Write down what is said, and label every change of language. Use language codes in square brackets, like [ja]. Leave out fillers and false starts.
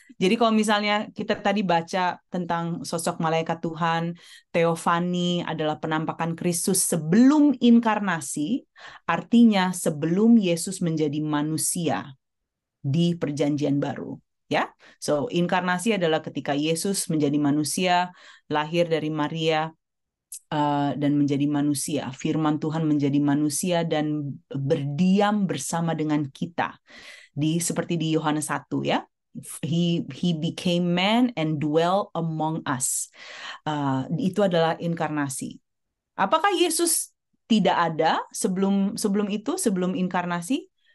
[id] Jadi kalau misalnya kita tadi baca tentang sosok malaikat Tuhan, teofani adalah penampakan Kristus sebelum inkarnasi, artinya sebelum Yesus menjadi manusia di perjanjian baru. Ya, so inkarnasi adalah ketika Yesus menjadi manusia, lahir dari Maria, dan menjadi manusia. Firman Tuhan menjadi manusia dan berdiam bersama dengan kita. Seperti di Yohanes 1 ya. [en] He became man and dwell among us. [id] Itu adalah inkarnasi. Apakah Yesus tidak ada sebelum itu, sebelum inkarnasi?